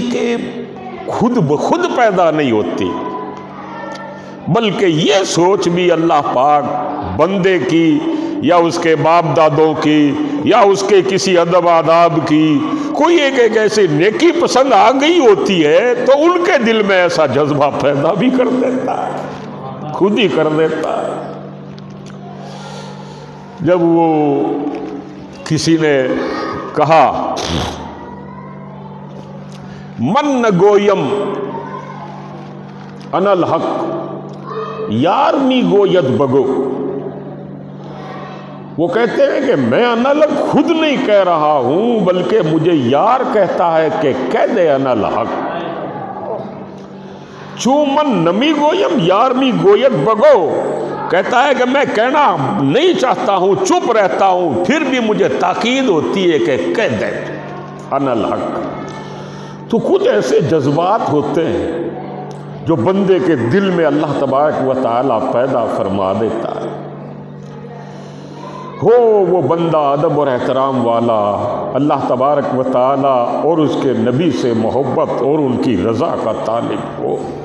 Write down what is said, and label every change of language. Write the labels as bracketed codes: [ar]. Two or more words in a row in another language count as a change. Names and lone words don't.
[ur] کے خود بخود پیدا نہیں ہوتی، بلکہ یہ سوچ بھی اللہ پاک بندے کی یا اس کے باپ دادوں کی یا اس کے کسی ادب آداب کی کوئی ایک ایسی نیکی پسند آ گئی ہوتی ہے تو ان کے دل میں ایسا جذبہ پیدا بھی کر دیتا ہے، خود ہی کر دیتا ہے۔ جب وہ کسی نے کہا [fa] من گویم [ar] انا الحق [fa] یار می گوید بگو، [ur] وہ کہتے ہیں کہ میں [ar] انا الحق [ur] خود نہیں کہہ رہا ہوں بلکہ مجھے یار کہتا ہے کہ کہہ دے [ar] انا الحق، [fa] چوں من نمی گویم یار می گوید بگو، [ur] کہتا ہے کہ میں کہنا نہیں چاہتا ہوں، چپ رہتا ہوں، پھر بھی مجھے تاکید ہوتی ہے کہ کہہ دے [ar] انا الحق۔ [ur] تو کچھ ایسے جذبات ہوتے ہیں جو بندے کے دل میں اللہ تبارک و تعالی پیدا فرما دیتا ہے، ہو وہ بندہ ادب اور احترام والا، اللہ تبارک و تعالی اور اس کے نبی سے محبت اور ان کی رضا کا طالب ہو۔